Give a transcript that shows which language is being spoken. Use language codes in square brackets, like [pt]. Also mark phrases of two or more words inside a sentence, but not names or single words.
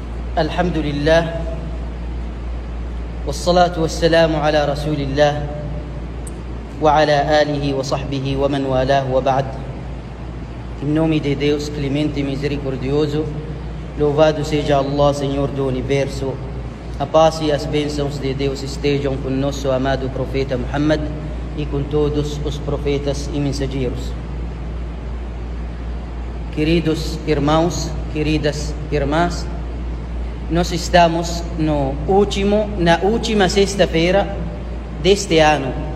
[ar] الحمد لله والصلاة والسلام على رسول الله وعلى آله وصحبه ومن والاه وبعد. [pt] Em nome de Deus, clemente e misericordioso, louvado seja Allah, Senhor do Universo. A paz e as bênçãos de Deus estejam com nosso amado profeta Muhammad e com todos os profetas e mensageiros. Queridos irmãos, queridas irmãs, nós estamos na última sexta-feira deste ano